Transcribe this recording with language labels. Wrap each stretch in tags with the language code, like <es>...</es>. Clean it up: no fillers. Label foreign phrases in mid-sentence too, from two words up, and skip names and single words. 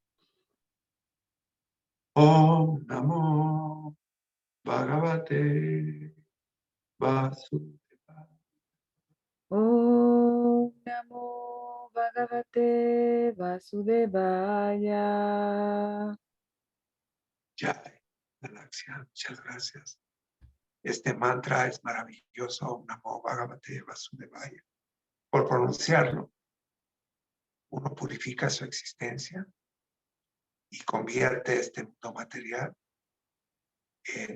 <sa>Om Namo Bhagavate Vasudevaya. Om Namo Bhagavate Vasudevaya.</sa> <es>Jai, Galaxia, muchas gracias. Este mantra es maravilloso,</es> <sa>Om Namo Bhagavate Vasudevaya.</sa> <es>Por pronunciarlo, uno purifica su existencia y convierte este mundo material en</es>